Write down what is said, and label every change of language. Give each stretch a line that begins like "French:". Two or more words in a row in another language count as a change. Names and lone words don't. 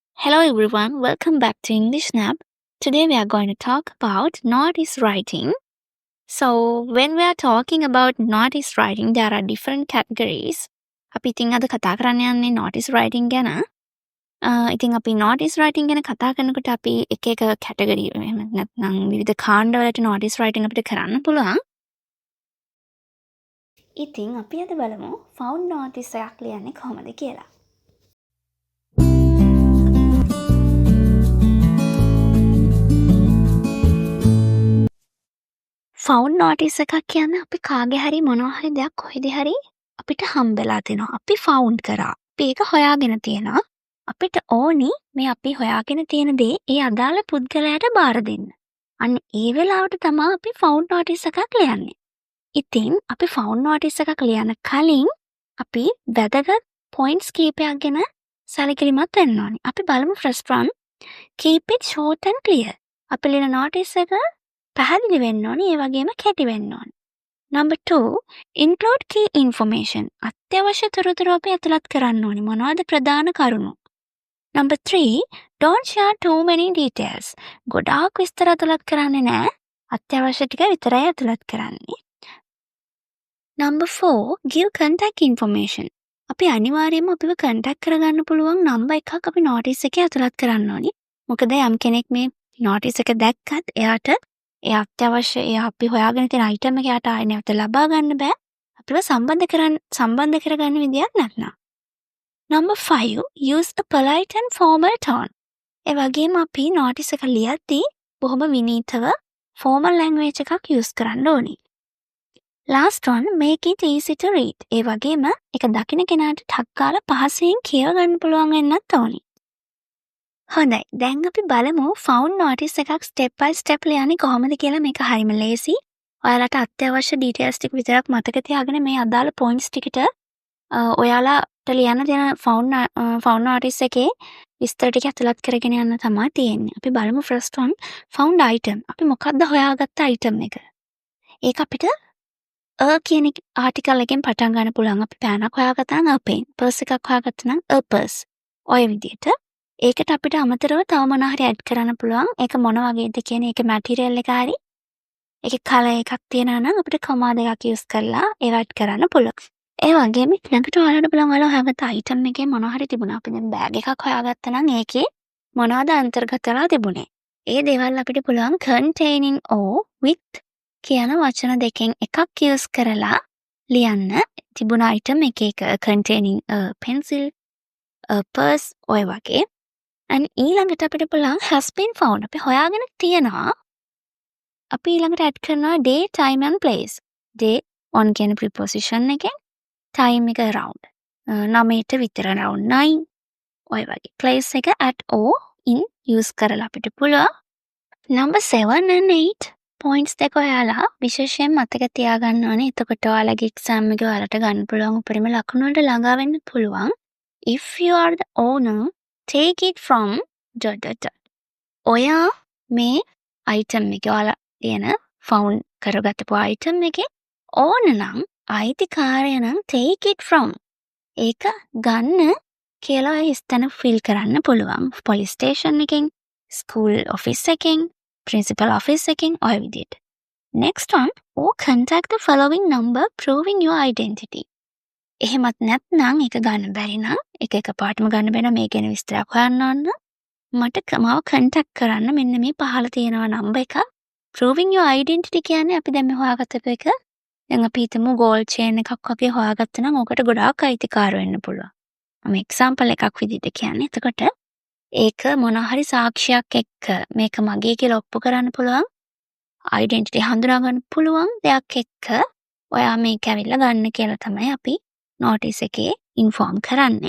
English: Hello everyone, welcome back to English Snap. Today we are going to talk about notice writing. So when we are talking about notice writing, there are different categories.
Sinhala: අපි ඉතින් අද කතා කරන්න යන්නේ
English: notice writing
Sinhala: ගැන. ඉතින් අපි
English: notice writing
Sinhala: ගැන කතා කරනකොට අපි එක එක category එහෙම නැත්නම් විවිධ කාණ්ඩවලට
English: notice writing
Sinhala: අපිට කරන්න පුළුවන්. ඉතින් අපි අද බලමු
English: found notice
Sinhala: එකක් ලියන්නේ කොහොමද කියලා.
English: found notice
Sinhala: එකක් කියන්නේ අපි කාගේ හරි මොනවා හරි දෙයක් කොහෙද හරි අපිට හම්බෙලා තිනවා. අපි ෆවුන්ඩ් කරා. අපි ඒක හොයාගෙන තියෙනවා. අපිට ඕනි මේ අපි හොයාගෙන තියෙන දේ ඒ අදාළ පුද්ගලයාට බාර දෙන්න. අන්න ඒ වෙලාවට තමයි අපි
English: found notice
Sinhala: එකක් ලියන්නේ. ඉතින් අපි
English: found notice
Sinhala: එකක් ලියන කලින් අපි වැදගත් පොයින්ට්ස් කීපයක් ගැන සැලකිලිමත් වෙන්න ඕනි. අපි බලමු
English: first one, keep it short and clear.
Sinhala: අපි ලියන නෝටිස් එක පැහැදිලි වෙන්න ඕනි, ඒ වගේම කෙටි වෙන්න ඕනි.
English: Number 2, include key information.
Sinhala: අත්‍යවශ්‍ය තොරතුරු අපි ඇතුළත් කරන්න ඕනි. මොනවද ප්‍රධාන කරුණු?
English: Number 3, don't share too many details.
Sinhala: ගොඩාක් විස්තර ඇතුළත් කරන්නේ නැහැ. අත්‍යවශ්‍ය ටික විතරයි ඇතුළත් කරන්නේ.
English: Number 4, give contact information.
Sinhala: අපි අනිවාර්යයෙන්ම අපිව contact කරගන්න පුළුවන් නම්බර් එකක් අපි notice එකේ ඇතුළත් කරන්න ඕනි. මොකද යම් කෙනෙක් මේ notice එක දැක්කත් එයාට ඒ අත්‍යවශ්‍ය ඒ අපි හොයාගෙන තියෙන item එක යට ආයෙ නැවත ලබා ගන්න බෑ. අපිව සම්බන්ධ කරගන්න විදියක් නැත්නම්.
English: Number 5, use a polite and formal tone.
Sinhala: ඒ වගේම අපි notice එක ලියද්දී බොහොම විනීතව
English: formal language
Sinhala: එකක් use කරන්න ඕනේ.
English: Last one, make it easy to read.
Sinhala: ඒ වගේම ඒක දකින කෙනාට ටක් ගාලා පහසෙන් කියව ගන්න පුළුවන් වෙන්නත් ඕනේ. හොඳයි, දැන් අපි බලමු
English: found notice
Sinhala: එකක්
English: step by step
Sinhala: ලියන්නේ කොහොමද කියලා. මේක හරිම ලේසි. ඔයාලට අත්‍යවශ්‍ය ඩීටේල්ස් ටික විතරක් මතක තියාගෙන මේ අදාළ පොයින්ට්ස් ටිකට ඔයාලට ලියන්න තියෙන
English: found notice
Sinhala: එකේ විස්තර ටික ඇතුළත් කරගෙන යන්න තමයි තියෙන්නේ. අපි බලමු
English: first one, found item.
Sinhala: අපි මොකක්ද හොයාගත්ත item එක? ඒක අපිට කියන ආටිකල් එකෙන් පටන් ගන්න පුළුවන්. අපි පෑනක් හොයාගත්තා නම්
English: a pen,
Sinhala: purse එකක් හොයාගත්තා නම්
English: a purse.
Sinhala: ඔය විදිහට ඒකට අපිට අමතරව තව මොනවා හරි ඇඩ් කරන්න පුළුවන්. ඒක මොන වගේද කියන එක මැටීරියල් එක හරි ඒකේ කලර් එකක් තියෙනවා නම් අපිට කමා දෙකක් යූස් කරලා ඒව ඇඩ් කරන්න පුළුවන්. ඒ වගේම ඊළඟට ඔයාලට බලන්න ඔයාලා හොයාගත්ත අයිටම් එකේ මොනවා හරි තිබුණා. අපි දැන් බෑග් එකක් හොයාගත්තා නම් ඒකේ මොනවද අන්තර්ගත වෙලා තිබුණේ? ඒ දේවල් අපිට පුළුවන්
English: containing or with
Sinhala: කියන වචන දෙකෙන් එකක් යූස් කරලා ලියන්න. තිබුණ අයිටම් එක
English: containing a pencil, a purse
Sinhala: ඔය වගේ.
English: and
Sinhala: ඊළඟට අපිට පුළුවන්
English: has been found.
Sinhala: අපි හොයාගෙන තියෙනවා. අපි ඊළඟට
English: add කරනවා day, time and place. day on කියන preposition එකෙන්, time එක around 9ට විතර around 9
Sinhala: ඔය වගේ.
English: place එක at or in use
Sinhala: කරලා අපිට පුළුවන්.
English: number 7 and 8 points
Sinhala: දෙක ඔයාලා විශේෂයෙන් මතක තියාගන්න ඕනේ. එතකොට ඔයාලගේ exam එකේ ඔයාලට ගන්න පුළුවන් උපරිම ලකුණු වලට ළඟා වෙන්න පුළුවන්.
English: if you are the owner, take it from ...
Sinhala: ඔයා මේ item එක ඔයාලා තියෙන found කරගත්තපු item එකේ ඕන නම් අයිතිකාරය නම්
English: take it from
Sinhala: ඒක ගන්න කියලා ඔය ස්තන fill කරන්න පුළුවන්.
English: police station එකෙන්, school office එකෙන්, principal office එකෙන්
Sinhala: ඔය විදිහට.
English: next one, or contact the following number proving your identity.
Sinhala: එහෙමත් නැත්නම් ඒක ගන්න බැරි නම් එක පාටම ගන්න බැන මේ ගැන විස්තරයක් හොයන්න ඕන මට මාව contact කරන්න මෙන්න මේ පහළ තියෙනවා නම්බර් එක.
English: proving your identity
Sinhala: කියන්නේ අපි දැන් මේ හොයාගත්ත එක. දැන් අපි හිතමු
English: gold chain
Sinhala: එකක් වගේ හොයාගත්තා නම් ඕකට ගොඩාක් අයිතිකාර වෙන්න පුළුවන්. මම example එකක් විදිහට කියන්නේ. එතකොට ඒක මොන හරි සාක්ෂියක් එක්ක මේක මගේ කියලා ඔප්පු කරන්න පුළුවන්. identity හඳුනා ගන්න පුළුවන් දෙයක් එක්ක ඔයා මේක ඇවිල්ලා ගන්න කියලා තමයි අපි notice එකේ inform කරන්නේ.